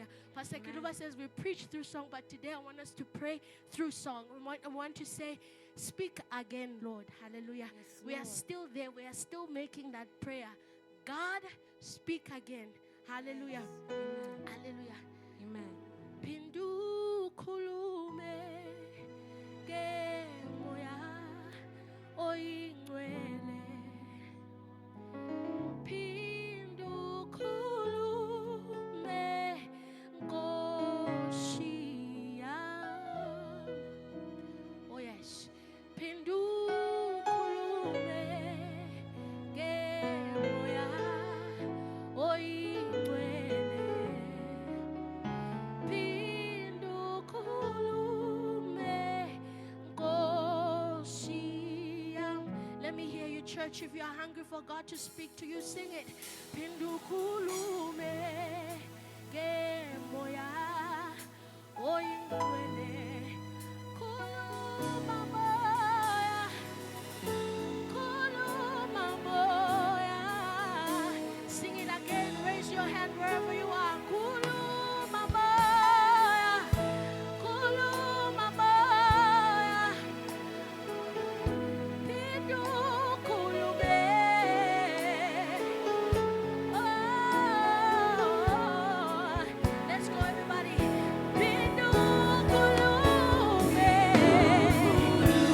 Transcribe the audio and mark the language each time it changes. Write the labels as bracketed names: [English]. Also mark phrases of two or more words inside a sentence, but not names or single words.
[English] Pastor Kiluba says we preach through song, but today I want us to pray through song. I want to say, speak again, Lord. Hallelujah. Yes, we are Lord. still there. We are still making that prayer. God, speak again. Hallelujah. Amen. Hallelujah. Amen. [Zulu] Pindu khulume ke moya oyingcwele. Pindu khulume Nkosi yami. [English] Oh yes. [Zulu] Pindu khulume ke moya oyingcwele. Pindu khulume Nkosi yami. [English] Let me hear you, church. If you are hungry for God to speak to you, sing it. [Zulu] Pindu khulume ke moya oyingcwele. Khuluma moya, khuluma moya. [English] Sing it again. Raise your hand wherever you are. [Zulu] Khuluma moya, khuluma moya. Pindu khulume. [English] Oh, let's go, everybody. [Zulu] Pindu khulume.